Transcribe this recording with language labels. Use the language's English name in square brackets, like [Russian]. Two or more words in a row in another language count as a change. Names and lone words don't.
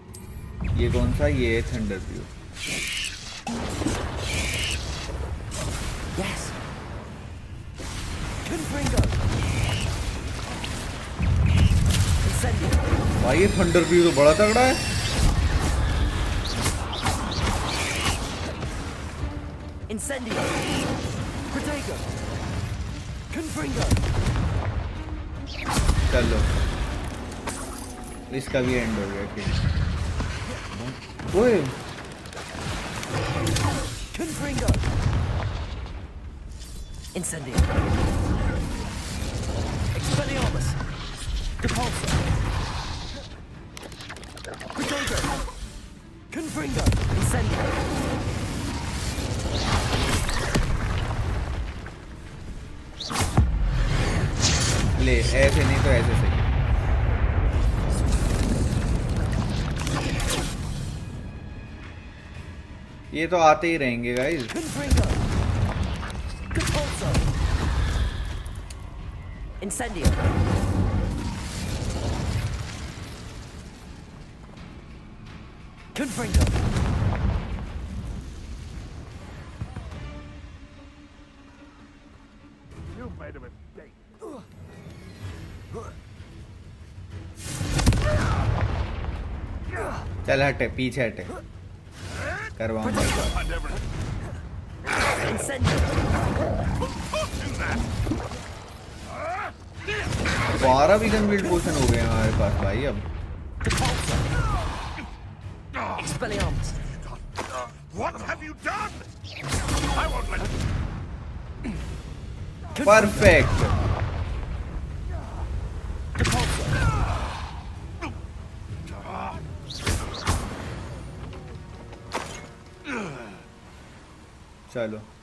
[Hindi] ये कौन सा? ये है थंडर ब्रू। भाई ये थंडर व्यू तो बड़ा तगड़ा है। Incendio. Protego. Confringo. चलो इसका भी एंड हो गया कि ओए Confringo. Incendio. Expelliarmus. Depulso. Protego. Confringo. Incendio. ले, ऐसे नहीं तो ऐसे सही। ये तो आते ही रहेंगे गाइस। Confringo. Depulso. Incendio. Confringo. [English] You made a mistake. [Hindi] चल हटे, पीछे हटे, करवाऊंगा। [English] I never [Hindi] Incendio. 12 [English] vegan build potion [Hindi] हो गए हमारे पास भाई अब। Depulso. Expelliarmus. [English] What have you done? I won't let you. [Hindi] परफेक्ट। Depulso. चलो